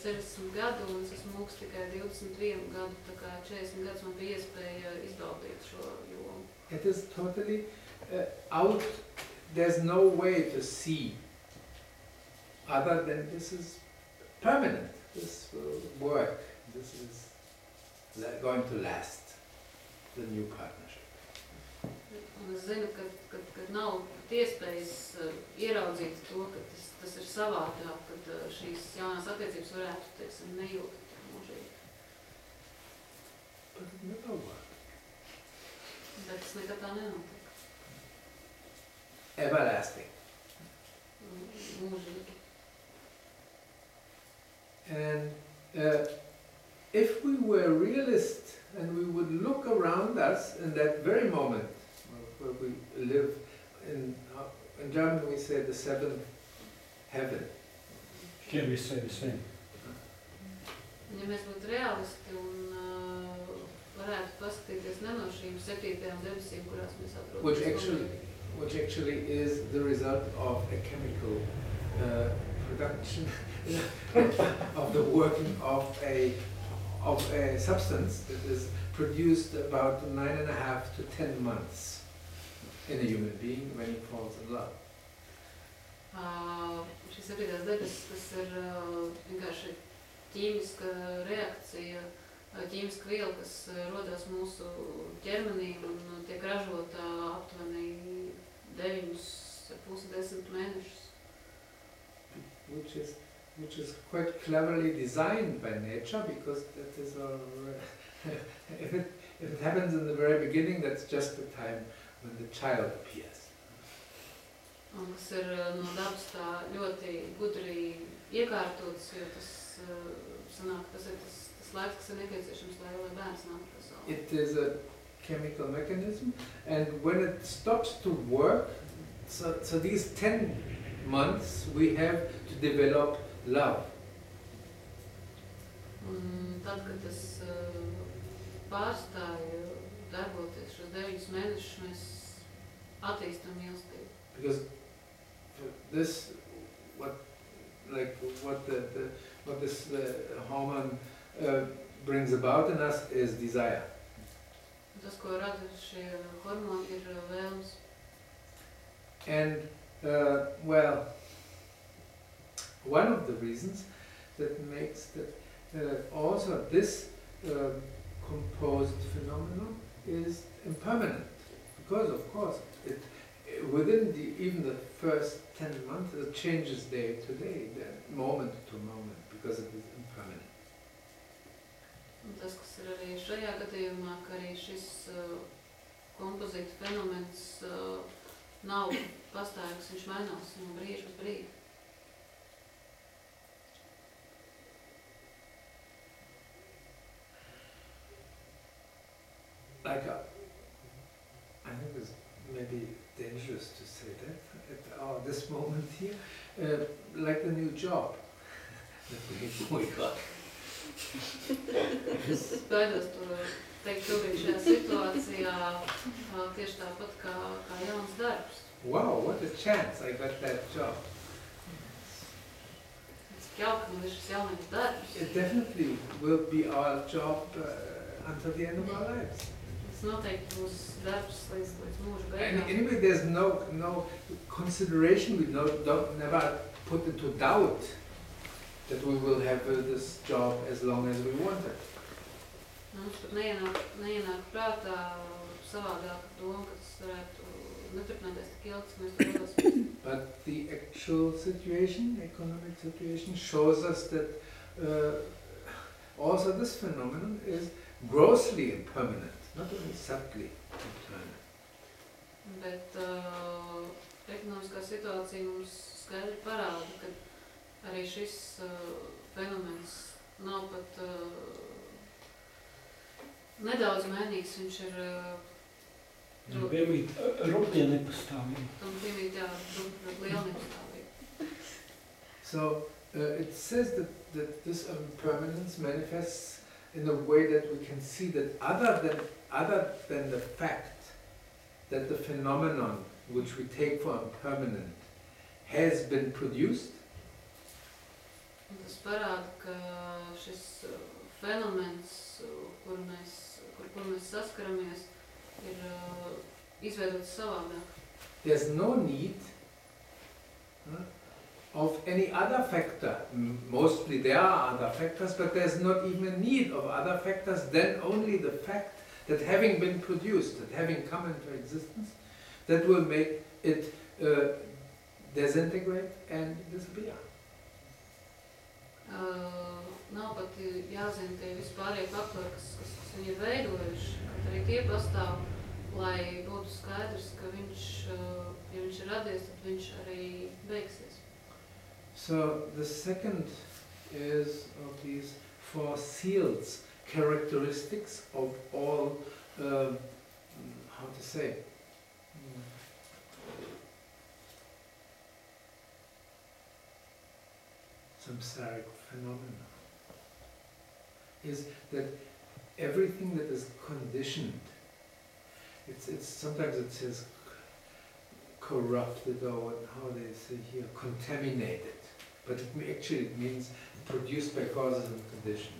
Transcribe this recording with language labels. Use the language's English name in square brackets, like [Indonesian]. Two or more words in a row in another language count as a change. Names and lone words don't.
[Latvian] 40 gadu, un es esmu mūks tikai 21 gadu, tā kā 40 gadus man bija iespēja izbaudīt šo jomu. [English] It is totally out, there's no way to see other than this is permanent, this will work, this is going to last, the new partnership. [Latvian] Un es zinu, ka nav iespējas ieraudzīt to, ka tas ir savādāk, kad šīs jaunās attiecības varētu, teiksim, neilgt mūžīgi. [English] But it never worked. [Latvian] Bet tas nekad tā nenotiek. [English] Everlasting. [Latvian] Mūžīgi. [English] And if we were realist and we would look around us in that very moment where we live in German we say the seventh heaven. Here we say the same. [Latvian] Ja mēs būtu realisti un varētu paskatīties ne no šīm 7. debesīm, kurās mēs atrodamies. [English] Which actually is the result of a chemical production of the working of a substance that is produced about 9.5 to 10 months in a human being when he falls in love. [Latvian] Šis 7. debesis, tas ir vienkārši ķīmiska reakcija, ķīmiska viela, kas rodas mūsu ķermenī un tiek ražota aptuveni 9,5–10 mēnešus. [English] Which is quite cleverly designed by nature, because that is if it happens in the very beginning, that's just the time when the child appears. [Latvian] Un kas ir no dabas tā ļoti gudri iekārtots, jo tas sanāk, tas ir tas laiks, kas ir nepieciešams, lai bērns nāk pasaulē. [English] It is a chemical mechanism, and when it stops to work, so these 10 months we have to develop love. [Latvian] Un tad, kad tas pārstāja darboties šos 9 mēnešus, mēs attīstam mīlestību. [English] Because this, what this hormone brings about in us is desire. [Latvian] Tas, ko rada šie hormoni, ir vēlmes. [English] And well, one of the reasons that makes that also this composed phenomenon is impermanent, because of course within even the first 10 months it changes day to day, moment to moment, because it is impermanent. [Latvian] Un tas, kas ir arī šajā gadījumā, ka arī šis kompozīta fenomens nav pastāvīgs, viņš mainās no brīža uz brīdi. [English] Like I think it's maybe dangerous to say that at this moment here, like the new job that we got. [Latvian] Es baidos to teikt šobrīd šajā situācijā tieši tāpat kā jauns darbs. [English] Wow, what a chance! I got that job. [Latvian] Cik jauki man ir šis jaunais darbs. [English] It definitely will be our job until the end of our lives. [Latvian] Tas noteikti būs darbs līdz mūža beigām. [English] Anyway, there's no consideration. We never put into doubt that we will have this job as long as we want it. [Latvian] Mums pat neienāk prātā savādāk doma, ka tas varētu neturpināties tik ilgi, cik mēs to vēlamies. [English] But the actual situation, economic situation, shows us that also this phenomenon is grossly impermanent, not only subtly impermanent. [Latvian] Bet ekonomiskā situācija mums skaidri parāda, ka arī šis fenomens nav pat nedaudz mainīgs, viņš ir piemīt ruptie nepastāvīgi. Tam piemīt liela nepastāvība. [English] So it says that this impermanence manifests in a way that we can see that other than the fact that the phenomenon which we take for impermanent has been produced. [Latvian] Un tas parāda, ka šis fenomens, kur mēs saskaramies, ir izveidots savādāk. [English] There's no need of any other factor. Mostly there are other factors, but there's not even a need of other factors than only the fact that having been produced, that having come into existence, that will make it disintegrate and disappear. [Latvian] Nav pat jāzina tie vispārējie faktori, kas viņu ir veidojuši, kad arī tie pastāv, lai būtu skaidrs, ka viņš, ja viņš ir radies, tad viņš arī beigsies. [English] So the second is of these four seals, characteristics of all, how to say, samsaric phenomena, is that everything that is conditioned, it's sometimes it says corrupted, or how they say here, contaminated, but actually it means produced by causes and conditions.